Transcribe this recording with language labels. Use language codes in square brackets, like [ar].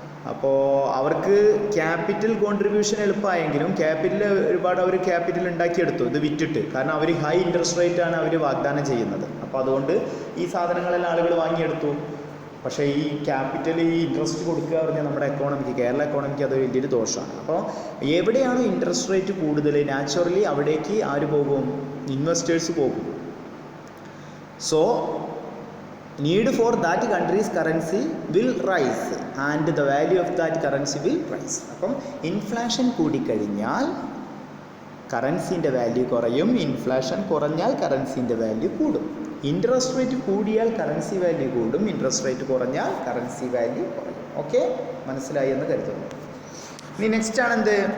[ml] അപ്പോൾ അവർക്ക് capital contribution എളുപ്പമായെങ്കിലും ഒരുപാട് അവർ ക്യാപിറ്റൽ ഉണ്ടാക്കിയെടുത്തു ഇത് വിറ്റിട്ട്, കാരണം അവർ ഹൈ ഇൻട്രസ്റ്റ് റേറ്റാണ് അവർ വാഗ്ദാനം ചെയ്യുന്നത്. അപ്പോൾ അതുകൊണ്ട് ഈ സാധനങ്ങളെല്ലാം ആളുകൾ വാങ്ങിയെടുത്തു. പക്ഷേ ഈ ക്യാപിറ്റൽ, ഈ ഇൻട്രസ്റ്റ് കൊടുക്കുക പറഞ്ഞാൽ നമ്മുടെ എക്കോണമിക്ക്, കേരള എക്കോണമിക്ക് അതൊരു വലിയൊരു ദോഷമാണ്. അപ്പോൾ എവിടെയാണ് ഇൻട്രസ്റ്റ് റേറ്റ് കൂടുതൽ, നാച്ചുറലി അവിടേക്ക് ആര് പോകും? ഇൻവെസ്റ്റേഴ്സ് പോകും. [en] So need for that country's currency will rise and the value of that currency will rise. [ml] അപ്പം ഇൻഫ്ലേഷൻ കൂടിക്കഴിഞ്ഞാൽ കറൻസിൻ്റെ വാല്യൂ കുറയും, ഇൻഫ്ലേഷൻ കുറഞ്ഞാൽ കറൻസിൻ്റെ വാല്യൂ കൂടും. ഇൻട്രസ്റ്റ് റേറ്റ് കൂടിയാൽ കറൻസി വാല്യൂ കൂടും, ഇൻട്രസ്റ്റ് റേറ്റ് കുറഞ്ഞാൽ കറൻസി വാല്യൂ കുറയും. ഓക്കെ, മനസ്സിലായി എന്ന് കരുതുന്നു. ഇനി നെക്സ്റ്റ് ആണ് എന്ത്?